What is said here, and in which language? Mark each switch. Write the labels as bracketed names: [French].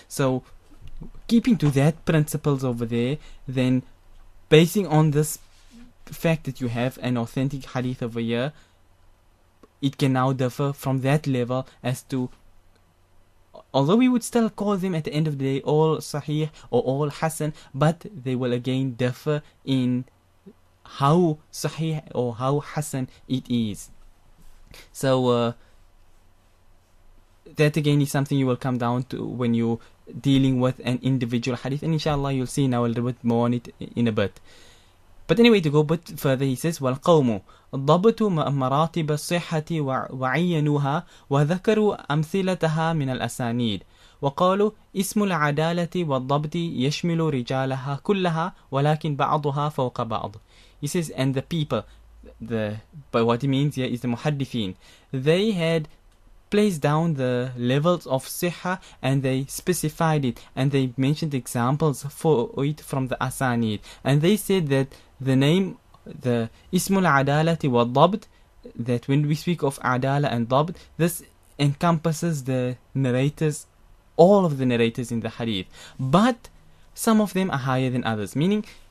[English] So keeping to that principles over there, then basing on this fact that you have an authentic hadith over here, it can now differ from that level as to, although we would still call them at the end of the day all Sahih or all Hasan, but they will again differ in how Sahih or how Hasan it is. So that again is something you will come down to when you're dealing with an individual hadith, and inshallah you'll see now a little bit more on it in a bit. But anyway, to go a bit further, he says, [Arabic] وَالْقَوْمُ ضَبْطُوا مَرَاتِبَ الصِّحَّةِ وَعَيَّنُوهَا وَذَكَرُوا أَمْثِلَتَهَا مِنَ الْأَسَانِيدِ وقالوا اسم العدالة والضبط يشمل رجالها كلها ولكن بعضها فوق بعض. [English] He says, and the people, but what he means here is the muhadditheen, they had placed down the levels of sihha and they specified it, and they mentioned examples for it from the asanid, and they said that the name, the ismul adalati wa dabt, that when we speak of adala and dabt, this encompasses the narrators, all of the narrators in the hadith, but some of them are higher than others, meaning